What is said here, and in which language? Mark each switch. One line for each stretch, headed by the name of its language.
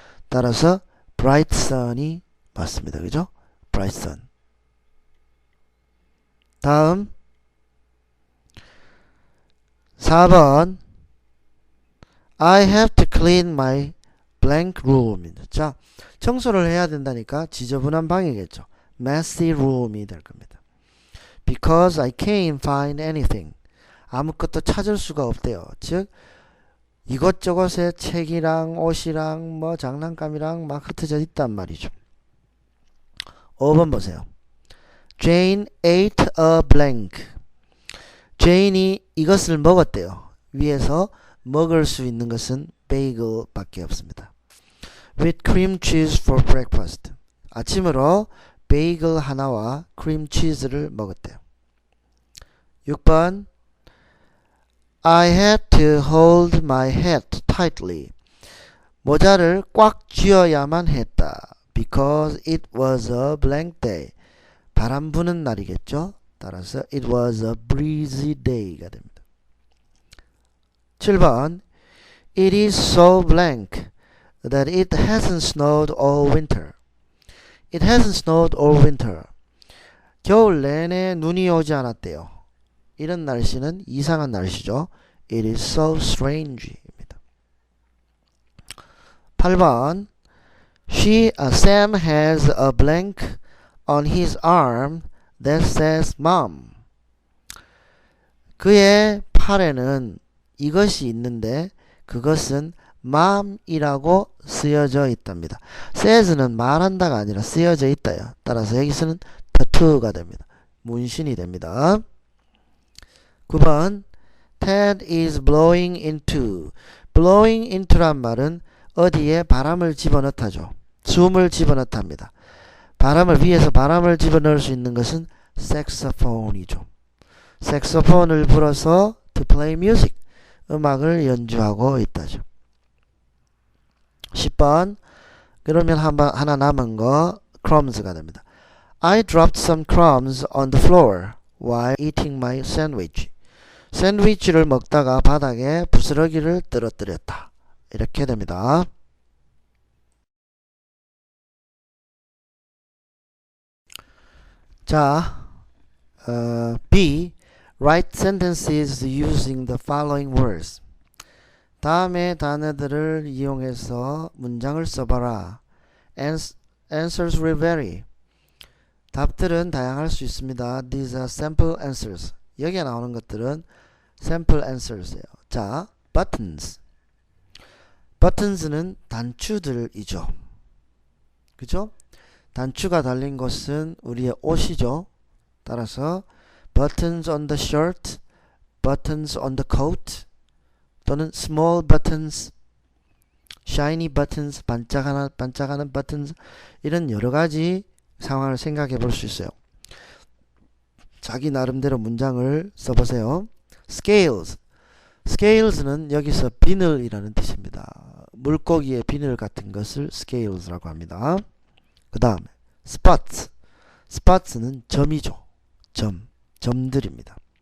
Korean: 따라서
English: bright sun
Korean: 이 맞습니다. 그죠?
English: bright sun.
Korean: 다음 4번
English: I have to clean my blank room.
Korean: 자, 청소를 해야 된다니까 지저분한 방이겠죠.
English: messy room
Korean: 이 될 겁니다.
English: Because I can't find anything.
Korean: 아무것도 찾을 수가 없대요. 즉 이것저것에 책이랑 옷이랑 뭐 장난감이랑 막 흩어져 있단 말이죠. 5번 보세요.
English: Jane ate a blank.
Korean: Jane이 이것을 먹었대요. 위에서 먹을 수 있는 것은 베이글 밖에 없습니다.
English: With cream cheese for breakfast.
Korean: 아침으로 베이글 하나와 크림 치즈를 먹었대요. 6번
English: I had to hold my hat tightly.
Korean: 모자를 꽉 쥐어야만 했다.
English: Because it was a blank day.
Korean: 바람 부는 날이겠죠. 따라서
English: it was a breezy day
Korean: 가 됩니다. 7번
English: It is so blank that it hasn't snowed all winter. It hasn't snowed all winter.
Korean: 겨울 내내 눈이 오지 않았대요. 이런 날씨는 이상한 날씨죠.
English: It is so strange
Korean: 입니다. 8번
English: Sam has a blank on his arm that says mom.
Korean: 그의 팔에는 이것이 있는데 그것은 mom이라고 쓰여져 있답니다. says는 말한다가 아니라 쓰여져 있다요. 따라서 여기서는 tattoo가 됩니다. 문신이 됩니다. 9번
English: Ted is blowing into. blowing into
Korean: 란 말은 어디에 바람을 집어넣다죠. 숨을 집어넣답니다. 위에서 바람을 집어넣을 수 있는 것은 색소폰이죠. 색소폰을 불어서
English: to play music.
Korean: 음악을 연주하고 있다죠. 10번 그러면 하나 남은 거 crumbs가 됩니다.
English: I dropped some crumbs on the floor while eating my sandwich.
Korean: 샌드위치를 먹다가 바닥에 부스러기를 떨어뜨렸다. 이렇게 됩니다. 자, B.
English: Write sentences using the following words.
Korean: 다음의 단어들을 이용해서 문장을 써봐라.
English: Answers will vary.
Korean: 답들은 다양할 수 있습니다.
English: These are sample answers.
Korean: 여기에 나오는 것들은
English: sample answers
Korean: 예요. 자, buttons. buttons는 단추들이죠. 그죠? 단추가 달린 것은 우리의 옷이죠. 따라서
English: buttons on the shirt, buttons on the coat,
Korean: 또는
English: small buttons, shiny buttons,
Korean: 반짝하는 buttons, 이런 여러 가지 상황을 생각해 볼 수 있어요. 자기 나름대로 문장을 써보세요.
English: scales.
Korean: scales는 여기서 비늘이라는 뜻입니다. 물고기의 비늘 같은 것을 scales라고 합니다. 그 다음에 spots. spots는 점이죠. 점들입니다.